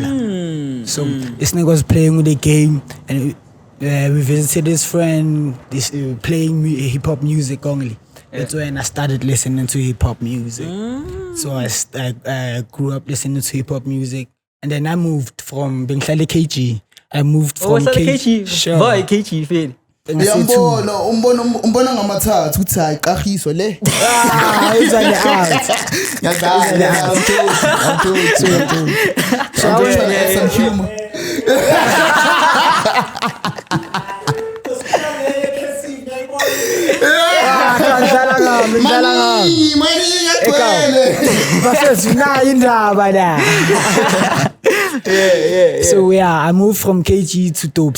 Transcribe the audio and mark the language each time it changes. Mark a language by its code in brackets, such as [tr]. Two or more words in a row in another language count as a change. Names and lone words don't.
[en] So this nigga was playing with the game, and we visited his friend. This playing hip hop music only. That's when I started listening to hip hop music. So I grew up listening to hip hop music, and then I moved from KG. I moved from KG. Sure. Why KG Phiri? [nd] Umbona ngamathathu uthi hayi qahiso le. [en] It's on the out. I'm trying to add some humor. So yeah, I moved from KG to Topes.